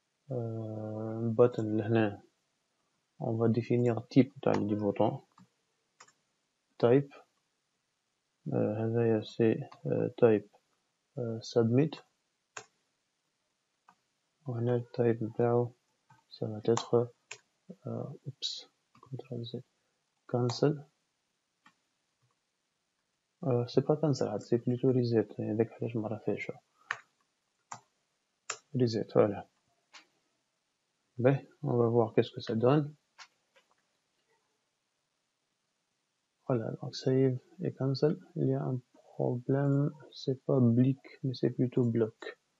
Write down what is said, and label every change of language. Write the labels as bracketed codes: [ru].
[fr] Button [ar] هنا [fr] on va définir type du bouton, type [ar] هذايا [fr] c'est type submit, [ar] وهنا التايب نتاعو [fr] ça va être Ctrl Z, cancel. C'est pas cancel, c'est plutôt reset. [ar] هذاك علاش ما رافعش reset. [fr] Voilà. On va voir qu'est-ce que ça donne. Voilà, donc save et cancel. Il y a un problème, c'est pas blick, mais c'est plutôt bloc.